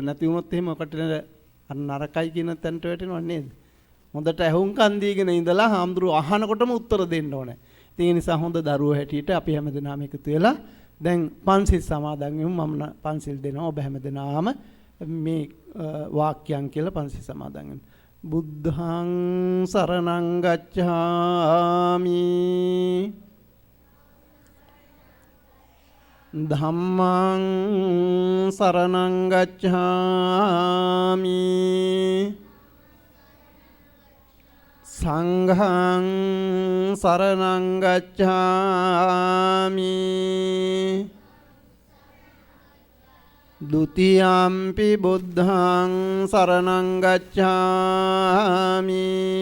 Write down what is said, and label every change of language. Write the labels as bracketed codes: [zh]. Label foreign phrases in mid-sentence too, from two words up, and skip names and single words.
[si] නැති වුණොත් එහෙම ඔකට අර නරකයි කියන තැනට වැටෙනව නේද? හොඳට ඇහුම්කන් දීගෙන ඉඳලා හාමුදුරුවෝ අහනකොටම උත්තර දෙන්න ඕනේ. ඒ නිසා හොඳ දරුවෝ හැටියට අපි හැමදෙනාම එකතු වෙලා දැන් පන්සිල් සමාදන් වෙමු. මම පන්සිල් දෙනවා. ඔබ හැමදෙනාම මේ වාක්‍යයන් කියලා පන්සිල් සමාදන් වෙන්න. [pi] බුද්ධං සරණං ගච්ඡාමි ධම්මං සරණං ගච්ඡාමි සංඝං සරණං ගච්ඡාමි ဒုတိယံ පි බුද්ධං සරණං ගච්ඡාමි